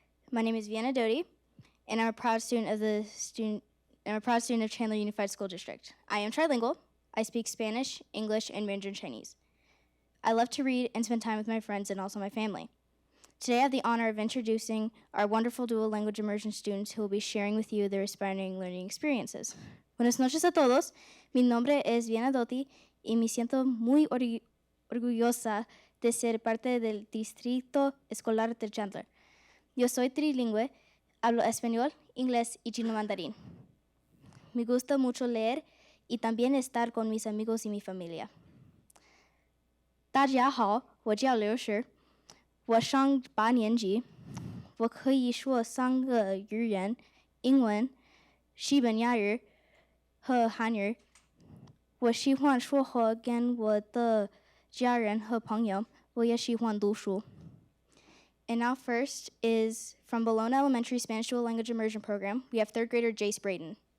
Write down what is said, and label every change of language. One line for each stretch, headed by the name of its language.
English: My name is Vienna Doty, and I'm a proud student of Chandler Unified School District. I am trilingual. I speak Spanish, English, and Mandarin Chinese. I love to read and spend time with my friends and also my family. Today I have the honor of introducing our wonderful dual language immersion students who will be sharing with you their inspiring learning experiences.
Spanish: Buenas noches a todos. Mi nombre es Vienna Doty y me siento muy orgullosa de ser parte del Distrito Escolar de Chandler. Yo soy trilingüe, hablo español, inglés y chino mandarín. Me gusta mucho leer y también estar con mis amigos y mi familia.
Chinese: 大家好，我叫刘石，我上8年级，我可以说3个语言：英文、西班牙语和韩语。我喜欢说话跟我的家人和朋友，我也喜欢读书。
English: And now first is from Bologna Elementary Spanish Dual Language Immersion Program. We have 3rd grader Jace Brayton.